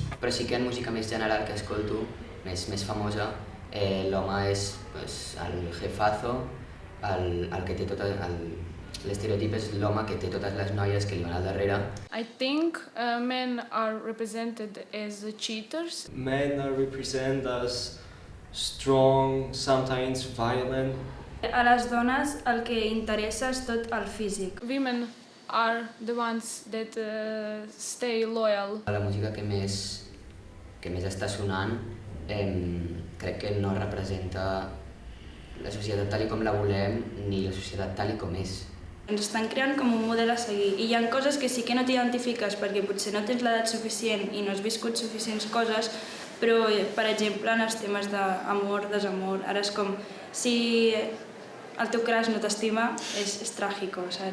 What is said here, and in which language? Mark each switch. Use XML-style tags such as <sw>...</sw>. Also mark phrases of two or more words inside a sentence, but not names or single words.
<ca>Però sí que en música més general que escolto, més famosa, l'home és el jefazo, el que té l'estereotip és l'home que té totes les noies que li van al darrere.</ca> <en>I think men are represented as cheaters. Men are represented as strong, sometimes violent.</en> <ca>A les dones el que interessa és tot el físic.</ca> <en>Women are the ones that stay loyal.</en> <ca>La música que més està sonant crec que no representa la societat tal com la volem ni la societat tal com és. Ens estan creant com un model a seguir i hi ha coses que sí que no t'identifiques perquè potser no tens l'edat suficient i no has viscut suficients coses, però, per exemple, en els temes d'amor, desamor, ara és com si el teu crush no t'estima, és tràgico, saps?</ca>